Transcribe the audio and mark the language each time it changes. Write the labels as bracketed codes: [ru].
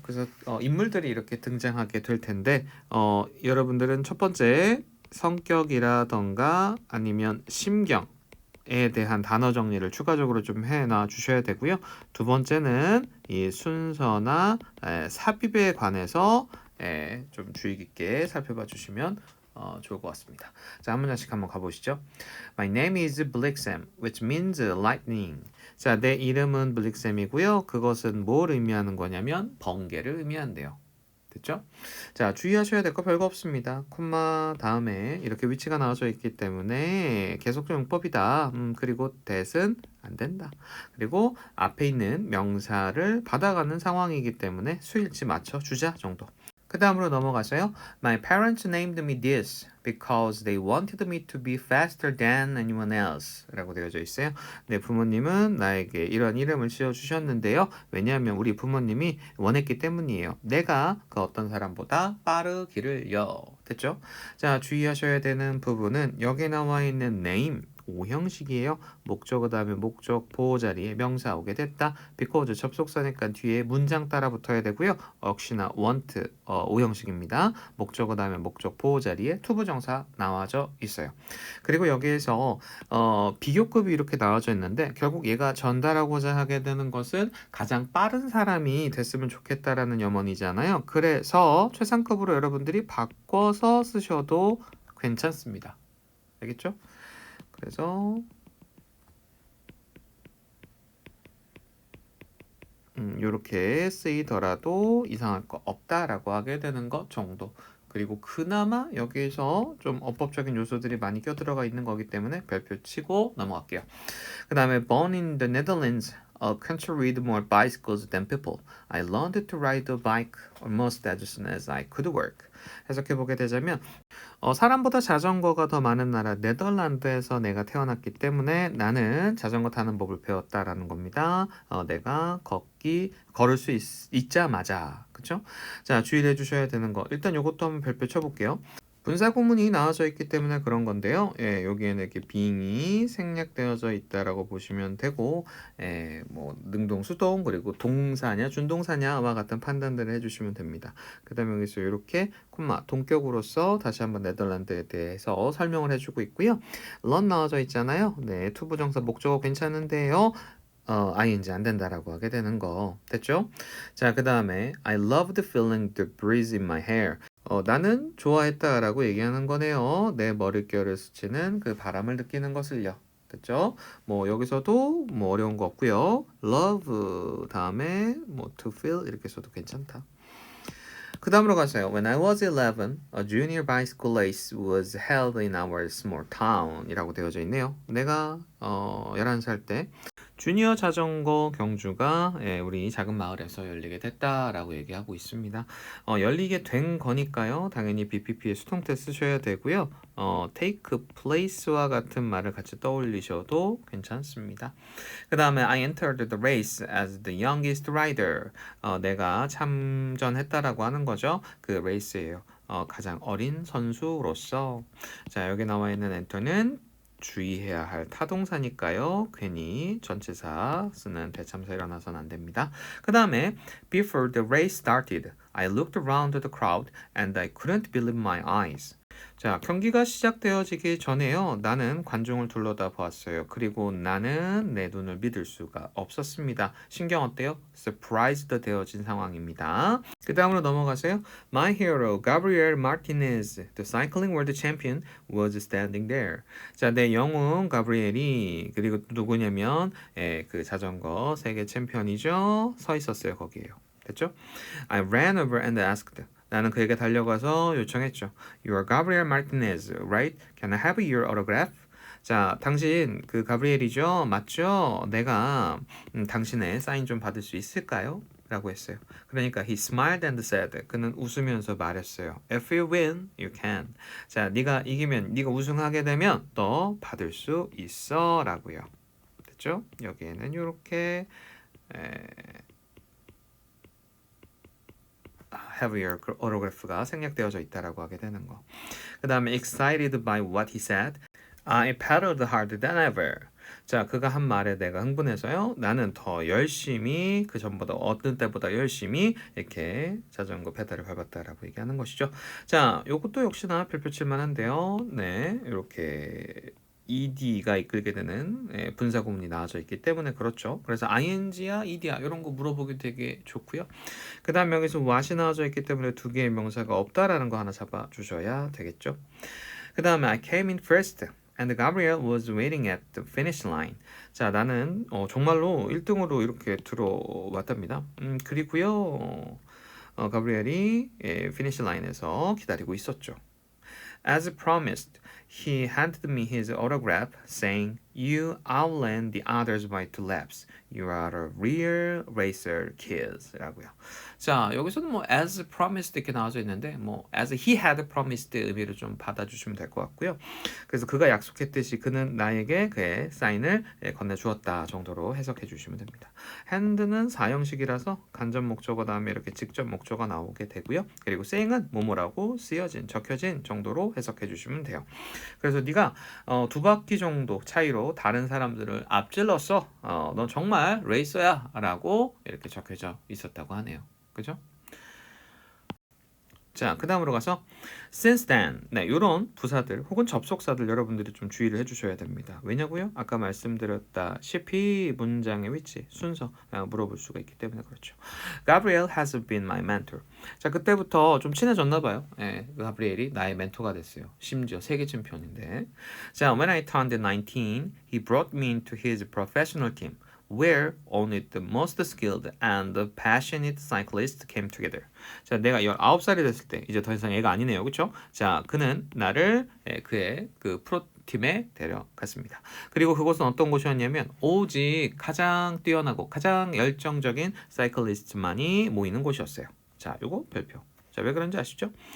[ko] 그래서 인물들이 이렇게 등장하게 될 텐데, 여러분들은 첫 번째 성격이라던가 아니면 심경 에 대한 단어 정리를 추가적으로 좀 해놔 주셔야 되고요. 두 번째는 이 순서나 삽입에 관해서 좀 주의 깊게 살펴봐 주시면 좋을 것 같습니다. 자, 한 문장씩 한번 가보시죠. [en] My name is Blixem, which means lightning. [ko] 자, 내 이름은 블릭셈이고요. 그것은 뭘 의미하는 거냐면 번개를 의미한대요. 됐죠? 자, 주의하셔야 될 거 별거 없습니다. 콤마 다음에 이렇게 위치가 나와져 있기 때문에 계속적 용법이다. 그리고 that은 안 된다. 그리고 앞에 있는 명사를 받아가는 상황이기 때문에 수일치 맞춰 주자 정도. 그 다음으로 넘어가서요. [en] My parents named me this because they wanted me to be faster than anyone else [ko] 라고 되어져 있어요. 네, 부모님은 나에게 이런 이름을 지어주셨는데요. 왜냐하면 우리 부모님이 원했기 때문이에요. 내가 그 어떤 사람보다 빠르기를요. 됐죠? 자, 주의하셔야 되는 부분은 여기 나와 있는 name 오형식이에요. 목적어 다음에 목적 보호 자리에 명사 오게 됐다. because 접속사니까 뒤에 문장 따라 붙어야 되고요. 역시나 want 오형식입니다. 목적어 다음에 목적 보호 자리에 투부정사 나와져 있어요. 그리고 여기에서 비교급이 이렇게 나와져 있는데 결국 얘가 전달하고자 하게 되는 것은 가장 빠른 사람이 됐으면 좋겠다라는 염원이잖아요. 그래서 최상급으로 여러분들이 바꿔서 쓰셔도 괜찮습니다. 알겠죠? 그래서 요렇게 쓰이더라도 이상할 거 없다라고 하게 되는 것 정도. 그리고 그나마 여기에서 좀 어법적인 요소들이 많이 껴들어가 있는 거기 때문에 별표 치고 넘어갈게요. 그 다음에 [en] born in the Netherlands, a country with more bicycles than people. I learned to ride a bike almost as soon as I could work. [ko] 해석해보게 되자면 사람보다 자전거가 더 많은 나라 네덜란드에서 내가 태어났기 때문에 나는 자전거 타는 법을 배웠다라는 겁니다. 내가 걸을 수 있자마자 그쵸? 자, 주의를 해주셔야 되는 거 일단 요것도 한번 별표 쳐볼게요. 분사 구문이 나와져 있기 때문에 그런 건데요. 여기에는 이렇게 being이 생략되어져 있다라고 보시면 되고, 뭐 능동, 수동 그리고 동사냐, 준동사냐와 같은 판단들을 해주시면 됩니다. 그다음에 여기서 이렇게 콤마 동격으로서 다시 한번 네덜란드에 대해서 설명을 해주고 있고요. run 나와져 있잖아요. 네, 투부정사 목적어 괜찮은데요. ing 안 된다라고 하게 되는 거 됐죠? 자, 그 다음에 [en] I loved feeling the breeze in my hair. [ko] 나는 좋아했다라고 얘기하는 거네요. 내 머릿결을 스치는 그 바람을 느끼는 것을요. 됐죠? 뭐 여기서도 뭐 어려운 거 없고요. love 다음에 뭐 to feel 이렇게 써도 괜찮다. 그 다음으로 가세요. [en] When I was 11, a junior bicycle race was held in our small town [ko] 이라고 되어져 있네요. 내가 11살 때 주니어 자전거 경주가 우리 작은 마을에서 열리게 됐다라고 얘기하고 있습니다. 열리게 된 거니까요. 당연히 BPP의 수동태 쓰셔야 되고요. take place와 같은 말을 같이 떠올리셔도 괜찮습니다. 그 다음에 [en] I entered the race as the youngest rider. [ko] 내가 참전했다라고 하는 거죠. 그 레이스예요. 가장 어린 선수로서. 자, 여기 나와 있는 enter는 주의해야 할 타동사니까요. 괜히 전치사 쓰는 대참사 일어나서는 안 됩니다. 그 다음에 [en] Before the race started, I looked around the crowd and I couldn't believe my eyes. [ko] 자, 경기가 시작되어지기 전에요. 나는 관중을 둘러다 보았어요. 그리고 나는 내 눈을 믿을 수가 없었습니다. 신경 어때요? surprised 되어진 상황입니다. 그 다음으로 넘어가세요. [en] My hero, Gabriel Martinez, the cycling world champion, was standing there. [ko] 자, 내 영웅 가브리엘이 그리고 누구냐면 그 자전거 세계 챔피언이죠. 서 있었어요. 거기에요. 됐죠? [en] I ran over and asked. [ko] 나는 그에게 달려가서 요청했죠. [en] You are Gabriel Martinez, right? Can I have your autograph? [ko] 자, 당신 그 가브리엘이죠? 맞죠? 내가 당신의 사인 좀 받을 수 있을까요? 라고 했어요. 그러니까 [en] he smiled and said. [ko] 그는 웃으면서 말했어요. [en] If you win, you can. [ko] 자, 네가 이기면, 네가 우승하게 되면 너 받을 수 있어 라고요. 됐죠? 여기에는 이렇게 [en] have your autograph [ko] 가 생략되어져 있다라고 하게 되는 거. 그 다음에 [en] excited by what he said. I paddled harder than ever. [ko] 자, 그가 한 말에 내가 흥분해서요. 나는 더 열심히 그 전보다 어떤 때보다 열심히 이렇게 자전거 페달을 밟았다라고 얘기하는 것이죠. 자, 요것도 역시나 별표 칠만한데요. 네, 이렇게 ed가 이끌게 되는 분사 구문이 나와져 있기 때문에 그렇죠. 그래서 ing야 ed야 이런 거 물어보기 되게 좋고요. 그 다음 여기서 what이 나와져 있기 때문에 두 개의 명사가 없다라는 거 하나 잡아 주셔야 되겠죠. 그 다음에 [en] I came in first and Gabriel was waiting at the finish line. [ko] 자, 나는 정말로 1등으로 이렇게 들어왔답니다. 그리고요 가브리엘이 피니시 라인에서 기다리고 있었죠. [en] As promised, he handed me his autograph, saying, "You outran the others by 2 laps. You are a real racer, kids." [ko] 라고요. 자, 여기서는 뭐 [en] as promised [ko] 이렇게 나와져 있는데 뭐 [en] as he had promised [ko] 의미를 좀 받아주시면 될 것 같고요. 그래서 그가 약속했듯이 그는 나에게 그의 사인을 건네주었다 정도로 해석해 주시면 됩니다. hand는 사형식이라서 간접 목적어 다음에 이렇게 직접 목적어가 나오게 되고요. 그리고 saying은 뭐뭐라고 쓰여진, 적혀진 정도로 해석해 주시면 돼요. 그래서 네가 2바퀴 정도 차이로 다른 사람들을 앞질렀어. 넌 정말 레이서야 라고 이렇게 적혀져 있었다고 하네요. 그죠? 자, 그 다음으로 가서 [en] since then, [ko] 네, 이런 부사들 혹은 접속사들 여러분들이 좀 주의를 해주셔야 됩니다. 왜냐고요? 아까 말씀드렸다시피 문장의 위치, 순서 물어볼 수가 있기 때문에 그렇죠. [en] Gabriel has been my mentor. [ko] 자, 그때부터 좀 친해졌나 봐요. 가브리엘이 나의 멘토가 됐어요. 심지어 세계 챔피언인데. 자, [en] when I turned 19, he brought me into his professional team. Where only the most skilled and passionate cyclists came together. [ko] 자, 내가 19살이 됐을 때 이제 더 이상 애가 아니네요. 그렇죠? 자, 그는 나를 그의 그 프로팀에 데려갔습니다. 그리고 그곳은 어떤 곳이었냐면 오직 가장 뛰어나고 가장 열정적인 사이클리스트만이 모이는 곳이었어요. 자, 요거 별표. 자, 왜 그런지 아시죠?